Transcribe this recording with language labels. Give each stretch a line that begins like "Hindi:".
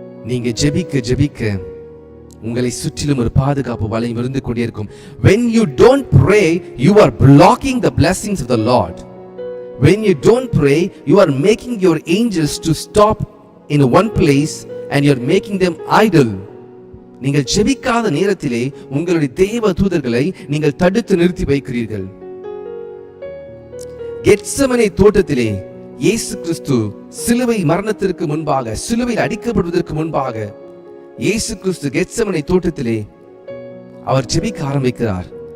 Tamil: நீங்க ஜெபிக்க ஜெபிக்க உங்களை சுற்றிலும் ஒரு பாதுகாப்பு வளையம் இருந்து கொண்டே இருக்கும்.
English: When you don't pray, you are blocking the blessings of the Lord. When you don't pray, you are making your angels to stop in one place and you are making them idle.
Tamil: நீங்கள் ஜெபிக்காத நேரத்திலே உங்களுடைய தேவ தூதர்களை நீங்கள் தடுத்து நிறுத்தி வைக்கிறீர்கள். Gethsemane தோட்டத்திலே இயேசு கிறிஸ்து சிலுவை மரணத்திற்கு முன்பாக, சிலுவையில் அடிக்கப்படுவதற்கு முன்பாக இயேசு கிறிஸ்து கெத்செமனே தோட்டத்திலே அவர் ஜெபிக்க ஆரம்பிக்கிறார்.